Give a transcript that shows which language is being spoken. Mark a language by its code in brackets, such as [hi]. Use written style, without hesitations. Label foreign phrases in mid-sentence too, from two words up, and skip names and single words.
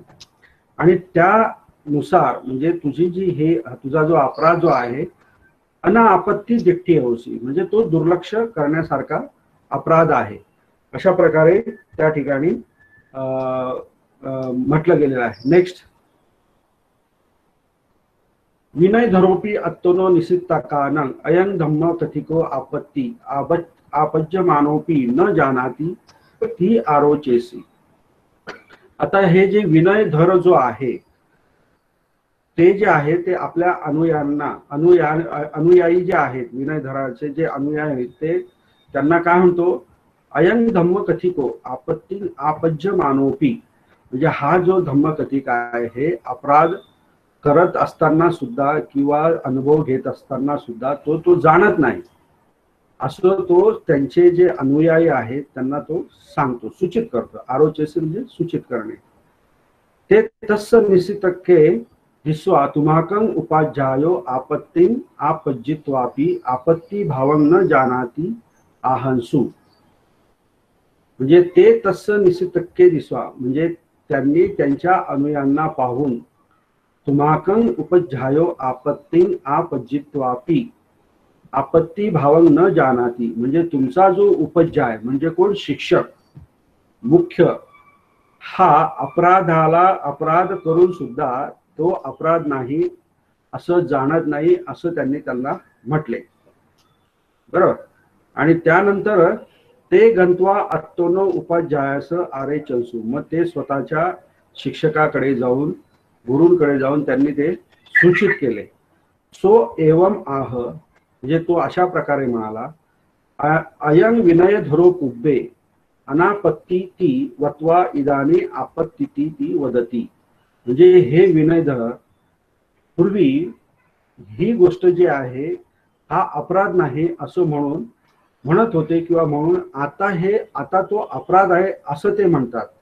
[mr] आणि त्यानुसार म्हणजे तुझी जी हे तुझा जो अपराध जो आहे [pi] अनापत्ती दिठ्ठी होसी, [mr] म्हणजे तो दुर्लक्ष करण्यासारखा अपराध आहे, अशा प्रकारे त्या ठिकाणी म्हटलं गेलेलं आहे. नेक्स्ट, [pi] विनय धरोपी अत्तनो निसित्ता कानं अयं धम्म कथिको आपत्ती आपज्यमानोपी न जानाती ती आरोचेसी. [mr] आता हे जे विनय धर जो आहे ते जे आहे ते आपल्या अनुयायी जे आहेत, विनय धराचे जे अनुयायी आहेत ते त्यांना काय म्हणतो, [pi] अयं धम्म कथिको आपत्ती आपज्यमानोपी, [mr] म्हणजे हा जो धम्म कथिक आहे हे अपराध करत असताना सुद्धा किंवा अनुभव घेत असताना सुद्धा तो जाणत नाही, असं तो त्यांचे जे अनुयायी आहेत त्यांना तो सांगतो, सूचित करतो. आरोचेसी म्हणजे सूचित करणे. [pi] ते तस्य निशितके दिस्वा तुमाकं उपाध्यायो आपत्तीं आपज्जित्वापि आपत्ती भावं न जानाति आहंसु. [mr] म्हणजे [pi] ते तस्य निशितके दिस्वा, [mr] म्हणजे त्यांनी त्यांच्या अनुयांना पाहून [pi] तुमाकं उपध्यायो आपत्तीं आपज्जित्वापि आपत्ती भावं न जानाति, [mr] म्हणजे तुमचा जो उपध्याय म्हणजे कोण, शिक्षक मुख्य, हा अपराध करून सुद्धा तो अपराध नाही असं जाणत नाही, असं त्यांनी त्यांना म्हटले. बरोबर. आणि त्यानंतर [pi] ते गंत्वा अत्तोनो उपाध्यायास आरे चलसू, [mr] मग ते स्वतःच्या शिक्षकाकडे जाऊन गुरूंकडे जाऊन त्यांनी ते सूचित केले. [pi] सो एवं आह, [mr] म्हणजे तो अशा प्रकारे म्हणाला, [pi] अयं विनय धरो पुब्बे अनापत्ती ती वत्वा इदानी आपत्ती ती वदती. [mr] म्हणजे हे विनयधर पूर्वी ही गोष्ट जी आहे हा अपराध नाही असं म्हणत होते किंवा म्हणून आता तो अपराध आहे असं ते म्हणतात.